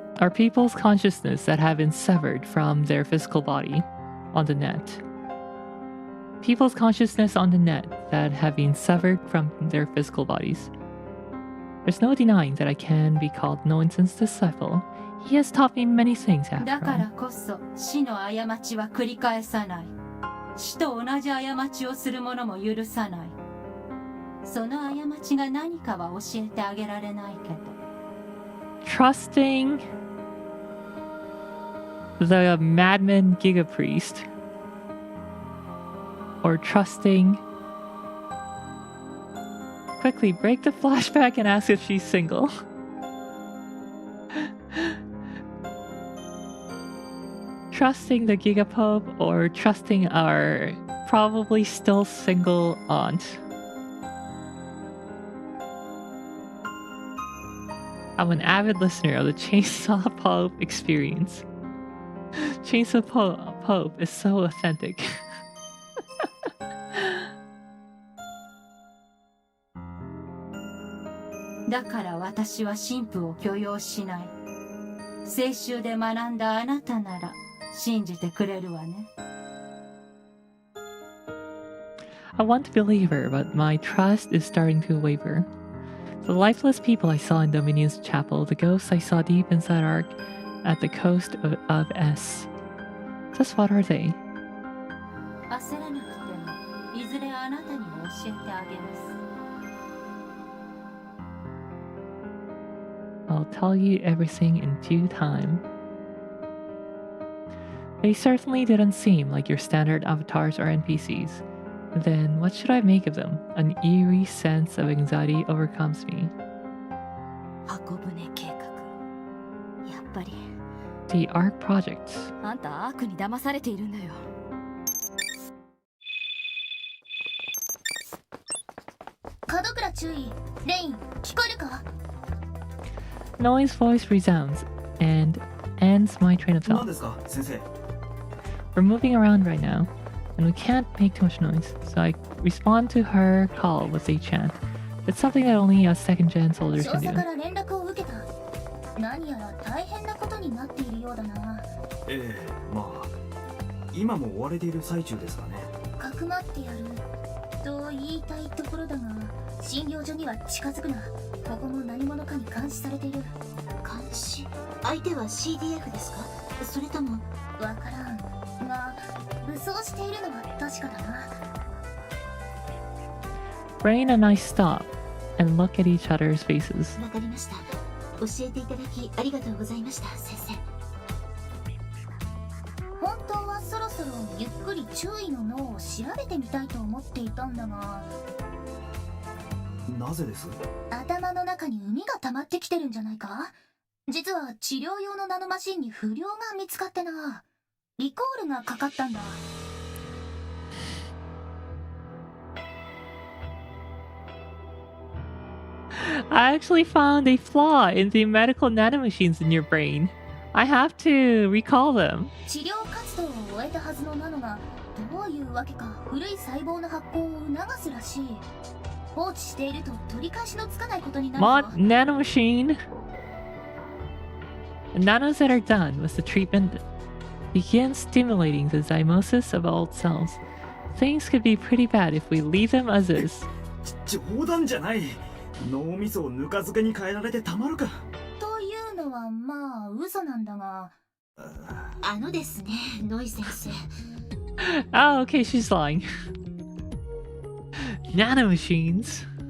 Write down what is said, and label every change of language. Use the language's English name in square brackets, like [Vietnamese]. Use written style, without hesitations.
[English] are people's consciousness that have been severed from their physical body on the net. People's consciousness on the net that have been severed from their physical bodies. There's no denying that I can be called Noinsen's disciple. He has taught me many things after [Japanese] だから [English] all. [Japanese] こそ死の過ちは繰り返さない。死と同じ過ちをする者も許さない。その過ちが何かは教えてあげられないけど。 [English] Trusting the madman Giga Priest, or trusting. Quickly break the flashback and ask if she's single. Trusting the Gigapope, or trusting our probably still single aunt. I'm an avid listener of the Chainsaw Pope experience. Chainsaw Pope is so authentic. [Japanese] だから私は神父を許容しない。聖集で学んだあなたなら信じてくれるわね。 [English] I want to believe her, but my trust is starting to waver. The lifeless people I saw in Dominion's chapel, the ghosts I saw deep inside Ark at the coast of S. Just what are they? [Japanese] 焦らなくても、いずれあなたにも教えてあげます。 [English] I'll tell you everything in due time. They certainly didn't seem like your standard avatars or NPCs. Then what should I make of them? An eerie sense of anxiety overcomes me. [Japanese] 箱舟計画。やっぱり。 [English] The Ark Project. [Japanese] あんたアークに騙されているんだよ。門倉注意。レイン、聞こえるか？ [English] Noise voice resounds and ends my train of thought. [Japanese] 何ですか、先生。 [English] We're moving around right now, and we can't make too much noise, so I respond to her call with a chant. It's something that only a second-gen soldier [Japanese] 少 [English] can [Japanese] 佐 [English] do. [Japanese] から連絡を受けた。何やら大変なことになっているようだな。ええ、まあ今も追われている最中ですかね。かくまってやると言いたいところだが、診療所には近づくな。ここも何者かに監視されている。監視？相手は CDF ですか？それともわからんが、武装しているのは確かだな。 [English] Rain and I stop and look at each other's faces. [Japanese] わかりました。教えていただきありがとうございました、先生。本当はそろそろゆっくり注意の脳を調べてみたいと思っていたんだが。なぜです？頭の中に膿が溜まってきてるんじゃないか？実は治療用のナノマシンに不良が見つかってな。リコールがかかったんだ。 [English] I actually found a flaw in the medical nanomachines in your brain. I have to recall them. [Japanese] 治療活動を終えたはずのナノがどういうわけか古い細胞の発酵を促すらしい。放置していると取り返しのつかないことになるぞ。 [English] Mod nanomachine. The nanos that are done with the treatment begin stimulating the zymosis of old cells. Things could be pretty bad if we leave them as is. [Japanese] 冗談じゃない。脳みそをぬか漬けに変えられてたまるか。というのはまあ嘘なんだが。あのですね、ノイ先生。 [English] Oh, okay, she's lying. Nanomachines.